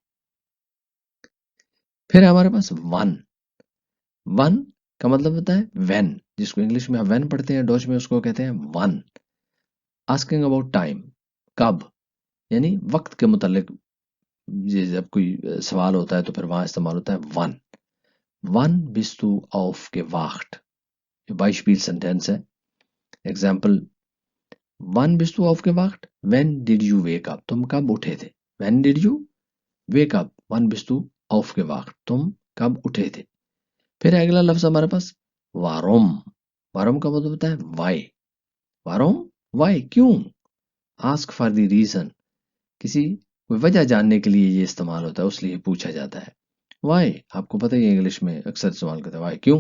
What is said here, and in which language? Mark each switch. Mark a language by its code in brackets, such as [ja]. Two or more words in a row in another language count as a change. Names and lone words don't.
[hi] फिर हमारे पास वन, वन का मतलब होता है व्हेन, जिसको इंग्लिश में आप व्हेन पढ़ते हैं, डच में उसको कहते हैं वन। [en] asking about time, [hi] कब, यानी वक्त के मुतालिक ये जब कोई सवाल होता है तो फिर वहां इस्तेमाल होता है वन। [de] वन bist du aufgewacht, [hi] ये बाइशबील सेंटेंस है। [de] एग्जाम्पल, वन bist du aufgewacht, [en] when did you wake up, [hi] तुम कब उठे थे। [en] when did you wake up, [de] वन bist du aufgewacht, [hi] तुम कब उठे थे। फिर अगला लफ्ज हमारे पास वारोम, वारोम का मतलब होता है वाई, वारोम वाई, क्यों? [en] ask for the reason, [hi] किसी वजह जानने के लिए ये इस्तेमाल होता है, उसलिए पूछा जाता है। वाई आपको पता ही है इंग्लिश में अक्सर इस्तेमाल करते हैं, वाई क्यों।